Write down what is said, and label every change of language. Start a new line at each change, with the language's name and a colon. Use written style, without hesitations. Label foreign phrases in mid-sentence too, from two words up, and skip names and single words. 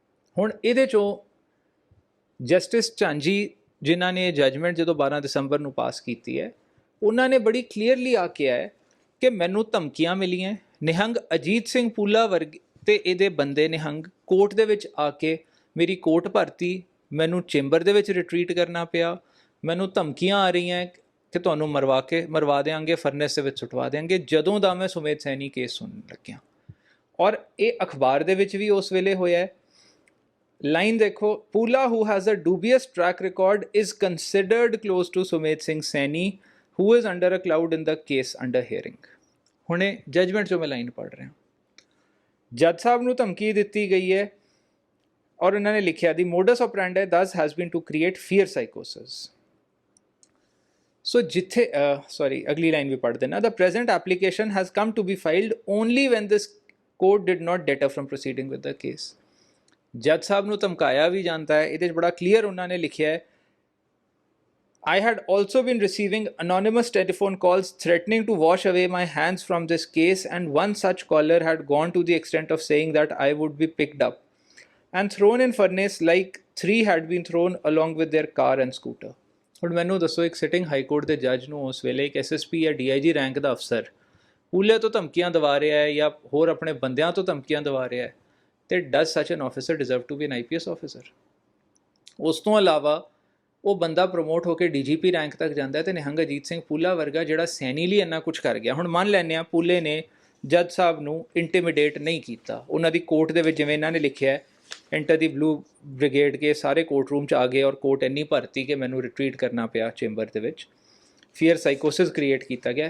Punjabi: ਹੁਣ ਇਹਦੇ 'ਚੋਂ ਜਸਟਿਸ ਝਾਂਜੀ ਜਿਨ੍ਹਾਂ ਨੇ ਜਜਮੈਂਟ ਜਦੋਂ 12 ਦਸੰਬਰ ਨੂੰ ਪਾਸ ਕੀਤੀ ਹੈ, ਉਹਨਾਂ ਨੇ ਬੜੀ ਕਲੀਅਰਲੀ ਆ ਕਿਹਾ ਹੈ ਕਿ ਮੈਨੂੰ ਧਮਕੀਆਂ ਮਿਲੀਆਂ, ਨਿਹੰਗ ਅਜੀਤ ਸਿੰਘ ਪੂਲਾ ਵਰਗੇ ਤੇ ਇਹਦੇ ਬੰਦੇ ਨਿਹੰਗ ਕੋਰਟ ਦੇ ਵਿੱਚ ਆ ਕੇ ਮੇਰੀ ਕੋਰਟ ਭਰਤੀ, ਮੈਨੂੰ ਚੈਂਬਰ ਦੇ ਵਿੱਚ ਰਿਟਰੀਟ ਕਰਨਾ ਪਿਆ, ਮੈਨੂੰ ਧਮਕੀਆਂ ਆ ਰਹੀਆਂ ਕਿ ਤੁਹਾਨੂੰ ਮਰਵਾ ਦੇਵਾਂਗੇ, ਫਰਨੈਸ ਦੇ ਵਿੱਚ ਸੁੱਟਵਾ ਦੇਵਾਂਗੇ, ਜਦੋਂ ਦਾ ਮੈਂ ਸੁਮੇਧ ਸੈਣੀ ਕੇਸ ਸੁਣਨ ਲੱਗਿਆ। ਔਰ ਇਹ ਅਖਬਾਰ ਦੇ ਵਿੱਚ ਵੀ ਉਸ ਵੇਲੇ ਹੋਇਆ ਹੈ। ਲਾਈਨ ਦੇਖੋ,
English: ਪੂਲਾ who has a dubious track record is considered close to ਸੁਮੇਧ ਸਿੰਘ ਸੈਣੀ who is under a cloud in the case under hearing।
Punjabi: ਹੁਣੇ ਜਜਮੈਂਟ 'ਚੋਂ ਮੈਂ ਲਾਈਨ ਪੜ੍ਹ ਰਿਹਾ। ਜੱਜ ਸਾਹਿਬ ਨੂੰ ਧਮਕੀ ਦਿੱਤੀ ਗਈ ਹੈ ਔਰ ਉਹਨਾਂ ਨੇ ਲਿਖਿਆ ਦੀ
English: modus operandi thus has been to create fear psychosis।
Punjabi: ਸੋ ਜਿੱਥੇ ਅਗਲੀ ਲਾਈਨ ਵੀ ਪੜ੍ਹ ਦੇਣਾ।
English: The present application has come to be filed only when this court did not deter from proceeding with the case।
Punjabi: ਜੱਜ ਸਾਹਿਬ ਨੂੰ ਧਮਕਾਇਆ ਵੀ ਜਾਂਦਾ ਹੈ, ਇਹਦੇ 'ਚ ਬੜਾ ਕਲੀਅਰ ਉਹਨਾਂ ਨੇ ਲਿਖਿਆ ਹੈ,
English: I had also been receiving anonymous telephone calls threatening to wash away my hands from this case, and one such caller had gone to the extent of saying that I would be picked up and thrown in furnace like 3 had been thrown along with their car and scooter।
Punjabi: ਹੁਣ ਮੈਨੂੰ ਦੱਸੋ, ਇੱਕ
English: sitting High Court
Punjabi: ਦੇ ਜੱਜ ਨੂੰ ਉਸ ਵੇਲੇ ਇੱਕ SSP ਜਾਂ DIG ਰੈਂਕ ਦਾ ਅਫਸਰ ਪੂਲੇ ਤੋਂ ਧਮਕੀਆਂ ਦਵਾ ਰਿਹਾ ਹੈ ਜਾਂ ਹੋਰ ਆਪਣੇ ਬੰਦਿਆਂ ਤੋਂ ਧਮਕੀਆਂ ਦਵਾ ਰਿਹਾ ਹੈ, ਤੇ
English: does such an officer deserve to be an IPS officer?
Punjabi: ਉਸ ਤੋਂ ਇਲਾਵਾ ਉਹ ਬੰਦਾ ਪ੍ਰਮੋਟ ਹੋ ਕੇ DGP ਰੈਂਕ ਤੱਕ ਜਾਂਦਾ ਹੈ ਤੇ ਨਿਹੰਗ ਅਜੀਤ ਸਿੰਘ ਪੂਲਾ ਵਰਗਾ ਜਿਹੜਾ ਸੈਣੀ ਲਈ ਇੰਨਾ ਕੁਝ ਕਰ ਗਿਆ। ਹੁਣ ਮੰਨ ਲੈਂਦੇ ਹਾਂ ਪੂਲੇ ਨੇ ਜੱਜ ਸਾਹਿਬ ਨੂੰ ਇੰਟੀਮੀਡੇਟ ਨਹੀਂ ਕੀਤਾ, ਉਹਨਾਂ ਦੀ ਕੋਰਟ ਦੇ ਵਿੱਚ ਜਿਵੇਂ ਇਹਨਾਂ ਨੇ ਲਿਖਿਆ ਹੈ
English: enter the Blue Brigade
Punjabi: ਕੇ ਸਾਰੇ
English: court room
Punjabi: 'ਚ ਆ ਗਏ ਔਰ ਕੋਰਟ ਇੰਨੀ ਭਰਤੀ ਕਿ ਮੈਨੂੰ ਰਿਟਰੀਟ ਕਰਨਾ ਪਿਆ ਚੈਂਬਰ ਦੇ ਵਿੱਚ,
English: fear psychosis
Punjabi: ਕ੍ਰੀਏਟ ਕੀਤਾ ਗਿਆ।